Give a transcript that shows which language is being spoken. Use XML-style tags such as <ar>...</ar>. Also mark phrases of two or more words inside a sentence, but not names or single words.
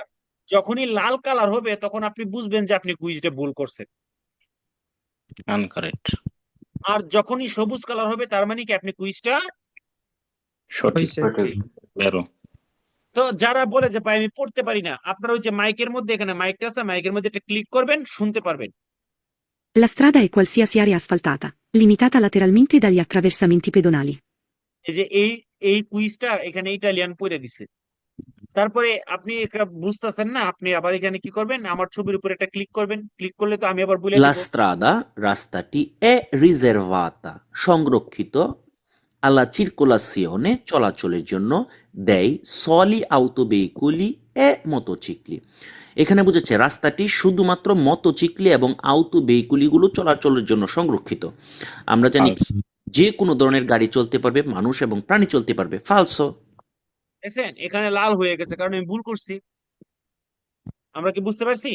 <bn>যখনই লাল কালার হবে তখন আপনি বুঝবেন যে আপনি কুইজটা ভুল করছেন। আনকারেক্ট। আর যখনই সবুজ কালার হবে তার মানে কি আপনি কুইজটা সঠিক। বেরো। তো যারা বলে যে ভাই আমি পড়তে পারি না, আপনারা ওই যে মাইকের মধ্যে, এখানে মাইকটা আছে, মাইকের মধ্যে একটা ক্লিক করবেন, শুনতে পারবেন।</bn> <it>La strada è qualsiasi area asfaltata, limitata lateralmente dagli attraversamenti pedonali.</it> <bn>এই যে এই কুইজটা এখানে ইটালিয়ান পড়ে দিছে। তারপরে আপনি এটা বুঝতেছেন না, আপনি আবার এখানে কি করবেন, আমার ছবির উপর একটা ক্লিক করবেন। ক্লিক করলে তো আমি আবার বলে La দেব। strada, রাস্তাটি,</bn> <it>è riservata, সংরক্ষিত, alla circolazione,</it> <bn>চলাচলের জন্য,</bn> <it>dei soli autoveicoli e motocicli,</it> <bn>এখানে বুঝেছে রাস্তাটি শুধুমাত্র মোটরসাইকেল এবং আউটো ভেহিকুলগুলো চলাচলের জন্য সংরক্ষিত। আমরা জানি যে কোনো ধরনের গাড়ি চলতে পারবে, মানুষ এবং প্রাণী চলতে পারবে। ফালসো। দেখছেন এখানে লাল হয়ে গেছে কারণ আমি ভুল করছি। আমরা কি বুঝতে পারছি?</bn>